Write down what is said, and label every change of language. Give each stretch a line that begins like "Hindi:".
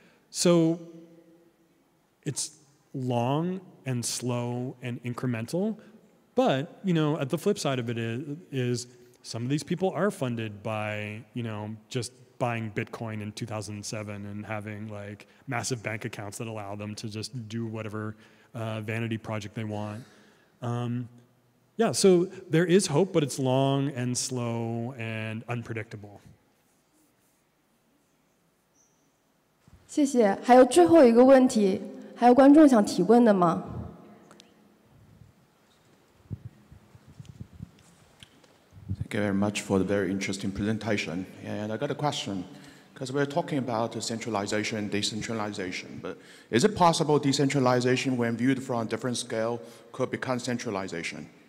English: So it's long and slow and incremental, but at the flip side of it is some of these people are funded by just buying Bitcoin in 2007 and having like massive bank accounts that allow them to just do whatever vanity project they want. Yeah, so there is hope, but it's long and slow and unpredictable.
Chinese: 谢谢。还有最后一个问题，还有观众想提问的吗？
English: Thank you very much for the very interesting presentation. And I got a question, because we're talking about centralization and decentralization, but is it possible decentralization, when viewed from a different scale, could become centralization?